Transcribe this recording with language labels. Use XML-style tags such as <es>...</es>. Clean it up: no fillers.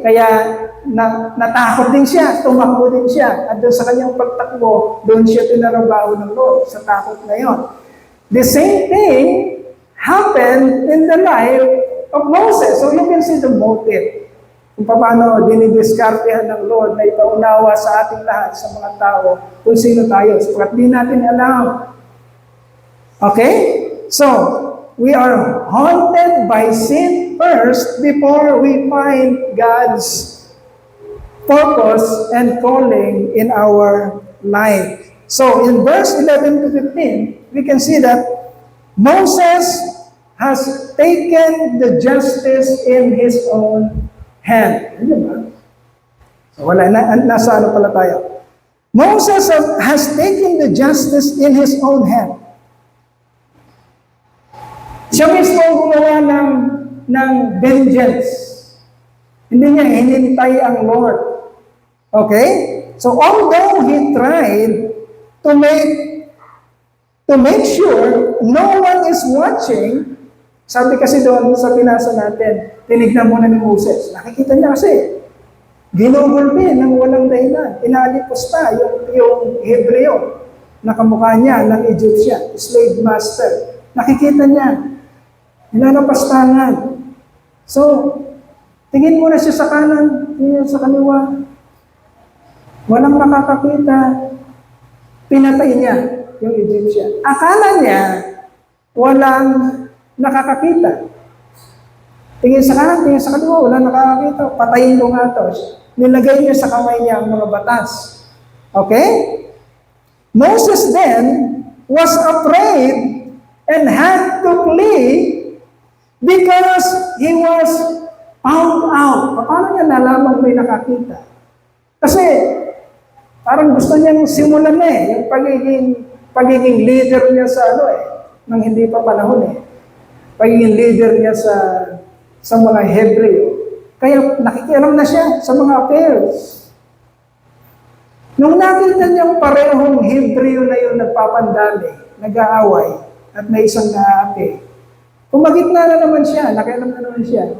<tl>Kaya natakot din siya, tumakbo din siya. At doon sa kanyang pagtakbo, doon siya tinarabaho ng Lord sa takot na yon.</tl> <en>The same thing happened in the life of Moses. So you can see the motive.</en> <tl>Kung paano dinidiskartehan ng Lord na ipaunawa sa ating lahat, sa mga tao, kung sino tayo. Sapagkat di natin alam. Okay?</tl> <en>So, we are haunted by sin first before we find God's purpose and calling in our life. So, in verse 11 to 15, we can see that Moses has taken the justice in his own hand. Diba? So,</en> <tl>nasa ano pala tayo?</tl> <en>Moses has taken the justice in his own hand.</en> <tl>Siya mismo ang gumawa ng vengeance. Hindi niya hinintay ang Lord.</tl> <en>Okay? So, although he tried to make sure no one is watching,</en> <tl>sabi kasi doon sa pinasa natin, tinignan muna ni Moses. Nakikita niya kasi, ginugulpi ng walang dahilan. Inalipusta yung Hebreo na kamukha niya ng Egyptian, slave master. Nakikita niya, nilalapastangan. So, tingin muna siya sa kanan, tingin sa kaliwa. Walang makakakita. Pinatay niya yung Egyptian. Akala niya, walang nakakakita. Tingin sa kanan, tingin sa kaliwa, walang nakakakita. Patayin ko nga ito. Nilagay niya sa kamay niya ang mga batas. Okay?</tl> <en>Moses then was afraid and had to flee because he was found out.</en> <tl>Paano niya nalaman may nakakita? Kasi parang gusto niyang simulan na yung pagiging leader niya sa nang hindi pa panahon Pagiging leader niya sa mga Hebreo. Kaya nakikialam na siya sa mga affairs. Nung nakita niyang parehong Hebreo na yun nagpapandali, nag-aaway, at may isang naapi, kumagitna na naman siya, nakialam na naman siya.</tl>